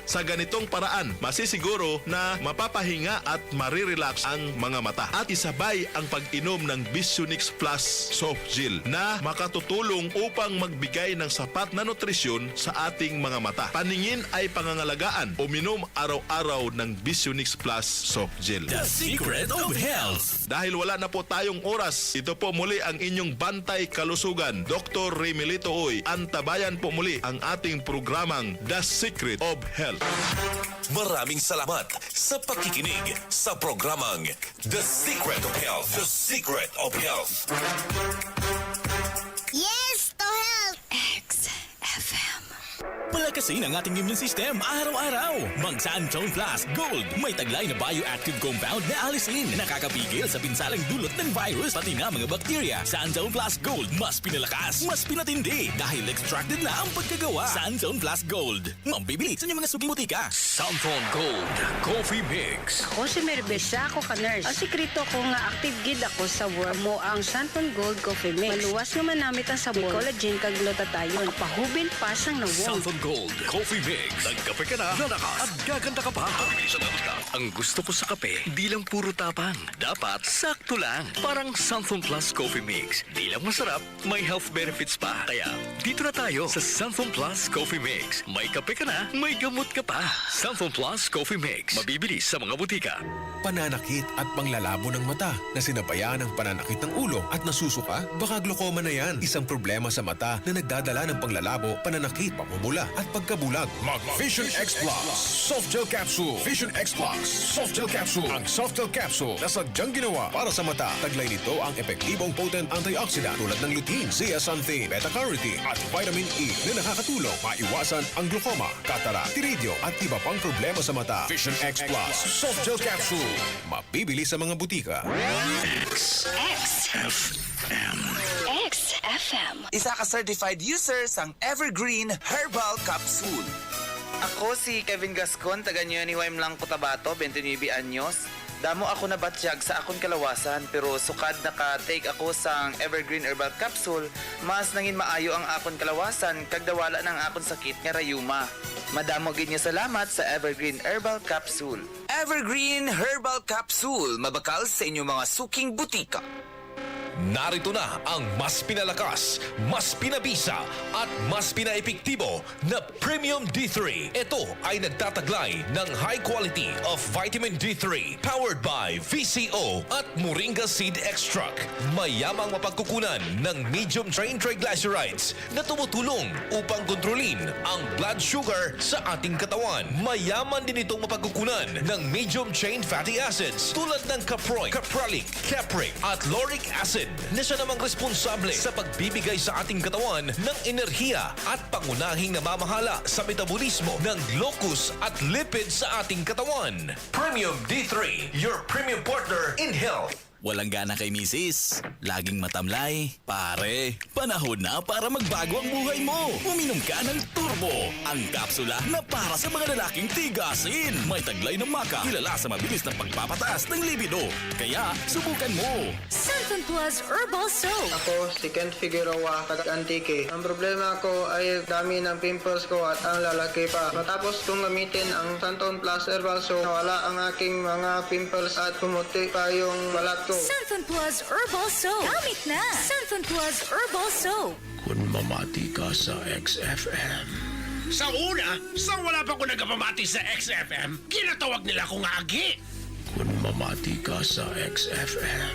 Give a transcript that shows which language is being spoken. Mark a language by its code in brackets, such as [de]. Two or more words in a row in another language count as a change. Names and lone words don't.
[tl] Sa ganitong paraan, masisiguro na mapapahinga at marirelax ang mga mata. At isabay ang pag-inom ng Visionix Plus Soft Gel na makatutulong upang magbigay ng sapat na nutrisyon sa ating mga mata. Paningin ay pangangalagaan. Uminom araw-araw ng Visionix Plus Soft Gel. The secret of health. Dahil wala na po tayong oras, ito po muli ang inyong bantay kalusugan, Dr. 𝐷 Oy. Antabayan po muli ang ating programang The Secret of Health. Maraming salamat sa pakikinig sa programang The Secret of Health. The Secret of Health. [en] Yes to health. [tl] XFM. Palakasin ang ating immune system araw-araw. Mag-Sanzone Plus Gold. May taglay na [en] bioactive compound [tl] na alisin na nakakapigil sa pinsalang dulot ng virus pati na mga bakterya. Sanzone Plus Gold. Mas pinalakas, mas pinatindi dahil extracted na ang pagkagawa. Sanzone Plus Gold. Mambibili sa inyong mga suking butika. Sanzone Gold Coffee Mix. [hil] Ako si Merbesa, ako ka-nurse. Ang sikreto ko nga active gid ako sa work mo ang Santon Gold Coffee Mix. Maluwas nga manamit ang sabon, collagen kag glutathione. Pahubil pa sang nawong. [tl] Santon Gold Coffee Mix. Nagkape ka na, lalakas at gaganda ka pa. Ang gusto ko sa kape, di lang puro tapang. Dapat sakto lang. Parang Santon Plus Coffee Mix. Di lang masarap, may [en] health benefits [tl] pa. Kaya dito na tayo sa Santon Plus Coffee Mix. May kape ka na, may gamot ka pa. Santon Plus Coffee Mix. Mabibili sa mga butika. Pananakit at panglalabo ng mata na sinabayaan ng pananakit ng ulo at nasusuka? Baka glaucoma na yan. Isang problema sa mata na nagdadala ng panglalabo, pananakit, pamumula at pagkabulag. Mag-Vision X Plus Soft Gel Capsule. Vision X Plus Soft Gel Capsule. Ang Soft Gel Capsule na sadyang ginawa para sa mata. Taglay nito ang epektibong [en] potent antioxidant [tl] tulad ng lutein, zeaxanthin, beta-carotene at vitamin E na nakakatulong maiwasan ang glaucoma, katarak, tiridio at iba pang problema sa mata. Vision X Plus Soft Gel Capsule. Mabibili sa mga butika. XFM. XFM. [hil] Isa ka certified user sang Evergreen Herbal Capsule. Ako si Kevin Gascon, taga Niwem lang Cotabato, 29 anyos. Damo ako na batsyag sa akong kalawasan pero sukad naka-take ako sang Evergreen Herbal Capsule, mas nangin maayo ang akong kalawasan kag dawala ng akong sakit nga rayuma. Madamo gid niya salamat sa Evergreen Herbal Capsule. Evergreen Herbal Capsule, mabakal sa inyong mga suking butika. [tl] Narito na ang mas pinalakas, mas pinabisa at mas pinaepektibo na Premium D3. Ito ay nagtataglay ng [en] high quality of vitamin D3 powered by VCO [tl] at Moringa Seed Extract. Mayamang mapagkukunan ng [en] medium chain triglycerides [tl] na tumutulong upang kontrolin ang [en] blood sugar [tl] sa ating katawan. Mayaman din itong mapagkukunan ng [en] medium chain fatty acids [tl] tulad ng [en] caproic, capralic, capric [tl] at [en] lauric acid [tl] na siya namang responsable sa pagbibigay sa ating katawan ng enerhiya at pangunahing namamahala sa metabolismo ng glucose at lipid sa ating katawan. [en] Premium D3, your premium partner in health. [tl] Walang gana kay misis. Laging matamlay. Pare, panahon na para magbago ang buhay mo. Uminom ka ng Turbo, ang kapsula na para sa mga lalaking tigasin. May taglay ng maka, kilala sa mabilis na pagpapataas ng libido. Kaya, subukan mo. Santon Plus Herbal Soap. Ako si 𝐁𝐔𝐋𝐿, taga-Antique. Ang problema ko ay dami ng pimples ko at ang lalaki pa. Matapos kong gamitin ang Santon Plus Herbal Soap, nawala ang aking mga pimples at pumuti pa yung balat ko. Santon Plus Herbal Soap. Gamit na. Santon Plus Herbal Soap. [hil] Kung mamati ka sa XFM. Sa una, wala pa ko nagpamati sa XFM, ginatawag nila akong agi. Kung mamati ka sa XFM.